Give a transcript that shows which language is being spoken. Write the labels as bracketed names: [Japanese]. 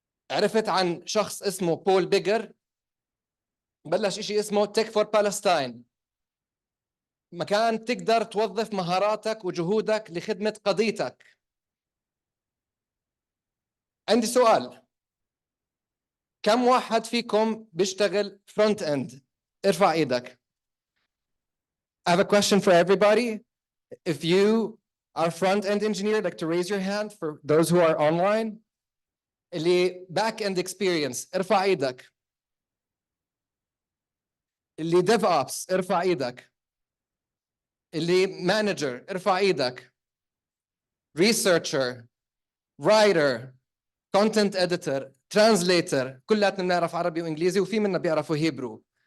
[Arabic] عرفت عن شخص اسمه بول بيجر، بلش شيء اسمه تك فور بالستاين، مكان تقدر توظف مهاراتك وجهودك لخدمة قضيتك. عندي سؤال، كم واحد فيكم بيشتغل فرونت اند؟ ارفع ايدك. [English] I have a question for everybody. If you are front end engineer, like to raise your hand for those who are online. [Arabic] اللي back end experience ارفع ايدك. اللي dev ops ارفع ايدك. اللي manager ارفع ايدك. [English] researcher, writer, content editor, translator، [Arabic] كلاتنا بنعرف عربي وانجليزي وفي منا بيعرفوا هيبرو.